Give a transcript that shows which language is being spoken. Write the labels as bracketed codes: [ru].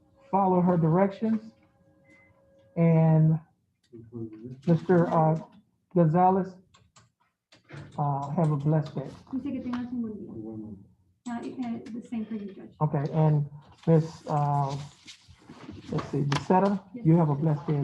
[en] Follow her directions. And Mr. Gonzalez, have a blessed day. [es] Dice que tengas un buen día. [en] The same for you, Judge. Okay, and Miss, let's see, Becetta, you have a blessed day as